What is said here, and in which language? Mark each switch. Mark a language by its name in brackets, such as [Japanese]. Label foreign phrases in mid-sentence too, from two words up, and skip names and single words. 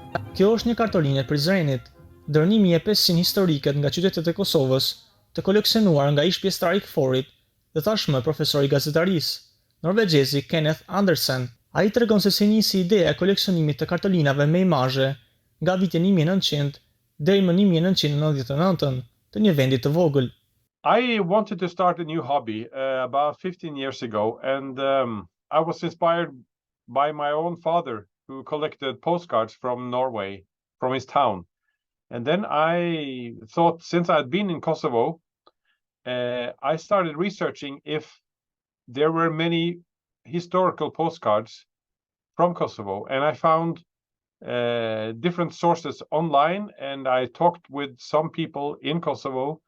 [Albanian] Kjo është një kartolinë e Prizrenit, dërnimi e 500 historiket nga qytetet e Kosovës, të koleksionuar nga ish pjesëtar i KFOR-it dhe tashmë profesori gazetarisë, norvegjezi Kenneth Andresen. Ai tregon se si nisi ideja e koleksionimit të kartolinave me imazhe nga viti 1900 deri më 1999 të një vendi të vogël. [English] I wanted to start a new hobby about 15 years ago, and I was inspired by my own father, who collected postcards from Norway, from his town. And then I thought, since I'd been in Kosovo, I started researching if there were many historical postcards from Kosovo, and I found different sources online, and I talked with some people in Kosovo.